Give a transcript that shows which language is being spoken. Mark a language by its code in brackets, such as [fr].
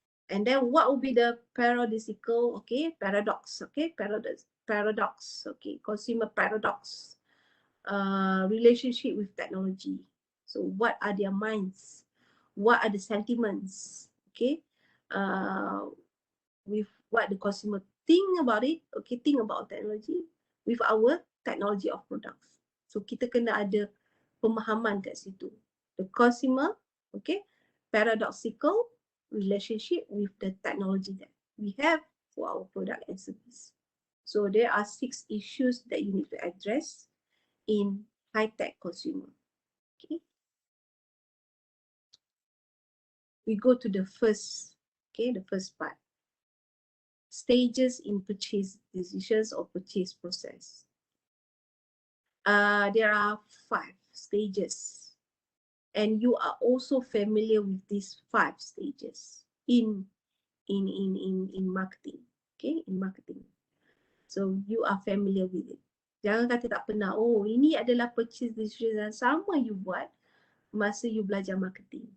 [en] And then what will be the paradoxical, okay, paradox, okay, paradox, okay, consumer paradox, relationship with technology. So what are their minds? What are the sentiments? Okay, with what the consumer think about it, okay, think about technology with our technology of products. [ms] So kita kena ada pemahaman kat situ. [en] The consumer, okay, paradoxical relationship with the technology that we have for our product and service. So there are 6 issues that you need to address in high-tech consumer. Okay, we go to the first, okay, the first part. Stages in purchase decisions or purchase process. There are 5 stages, and you are also familiar with these 5 stages in marketing. Okay, in marketing. So you are familiar with it. [ms] Jangan kata tak pernah. Oh, ini adalah purchase decision yang sama you buat masa you belajar marketing.